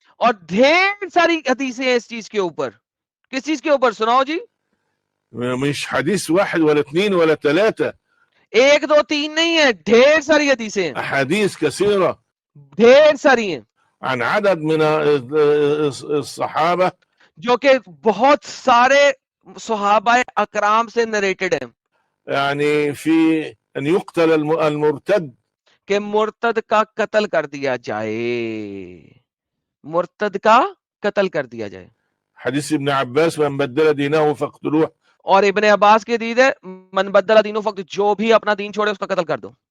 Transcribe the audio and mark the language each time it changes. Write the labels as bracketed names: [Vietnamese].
[Hindi] और ढेर सारी हदीसें हैं इस चीज के ऊपर। किस चीज के ऊपर? सुनाओ जी। [Arabic] مش حديث واحد ولا اثنين ولا ثلاثة، [Hindi] एक दो तीन नहीं है, ढेर सारी हदीसें हैं, [Arabic] أحاديث كثيرة [Hindi] ढेर सारी हैं, [Arabic] عن عدد من الصحابة [Hindi] जो कि बहुत सारे सहाबा अकराम से नरेटेड हैं [Arabic] يعني في أن يقتل المرتد. [Hindi] कि मुर्तद का कत्ल कर दिया जाए, मुर्तद का कत्ल कर दिया जाए। [Arabic] حديث ابن عباस من بدل دينه فاقتلوه. [Hindi] और इब्ने अब्बास की हदीस है [Arabic] मन बदला दीनो फक्त, [Hindi] जो भी अपना दीन छोड़े उसका कत्ल कर दो।